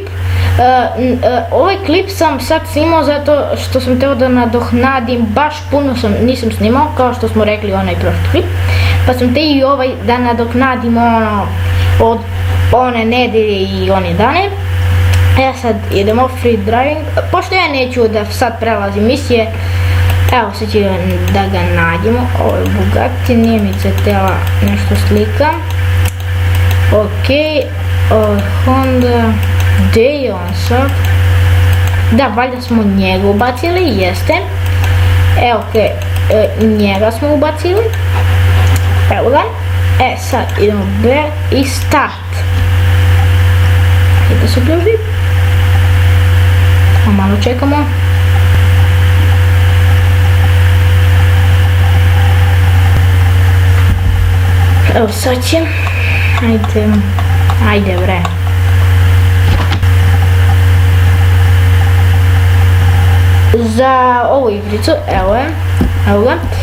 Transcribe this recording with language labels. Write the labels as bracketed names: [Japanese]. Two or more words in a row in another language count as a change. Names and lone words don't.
[Serbian] Ovaj klip sam sad snimao zato što sam teo da nadoknadim, baš puno nisam snimao kao što smo rekli onaj prošli klip. Pa sam te i ovaj da nadoknadim od one nedelje i one dane. Sad idemo [English] free driving, [Serbian] pošto ja neću da sad prelazim misije. Evo sad ću da ga nađemo, ovo je Bugatti, nije mi se tela nešto slika. Ok, Honda, gdje je on sad? Da, valjda smo njega ubacili, jeste. Evo ok, njega smo ubacili. Evo ga. Sad idemo [English] back i start. [Serbian] Da se uključi. Malo čekamo. Evo sad će. Ajde bre. Za ovu igricu, evo ga.